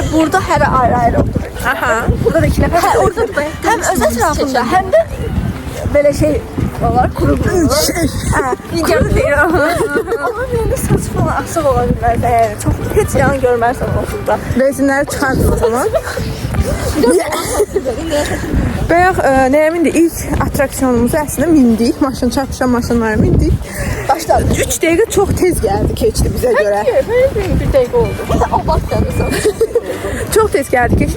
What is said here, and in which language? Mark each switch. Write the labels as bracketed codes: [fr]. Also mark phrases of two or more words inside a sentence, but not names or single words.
[tr] Burada her ayrı oturuyor. Aha. Burada da 2 nefer. Orada hem öz etrafında hem de böyle şey var, kurulu. İncarı değil. Onun yerinde saç falan asıl olabilmez. Yani çok hiç yan görmezsen okulda. Resimleri çıkardım o zaman. [az] Bayaq Nərəmindir ilk atraksiyonumuzu əslində mindik. Maşın çarpışan maşınlara mindik. Başladı. 3 dəqiqə çox tez gəldi, keçdi bizə görə. [tr] Böyle bir dakika oldu. O başladı sonra. [az] Çox tez gəldi, keçdi.